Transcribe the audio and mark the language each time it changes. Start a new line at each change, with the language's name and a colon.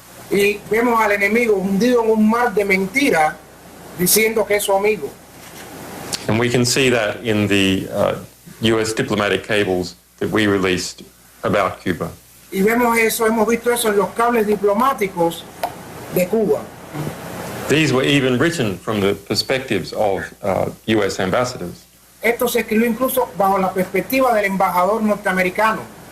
Spanish: Y vemos al enemigo hundido en un mar de mentira diciendo que es su amigo.
English: And we can see that in the US diplomatic cables that we released about Cuba.
Spanish: Y vemos eso, hemos visto eso en los cables diplomáticos de Cuba.
English: These were even written from the perspectives of US ambassadors.
Spanish: Esto se escribió incluso bajo la perspectiva del embajador norteamericano.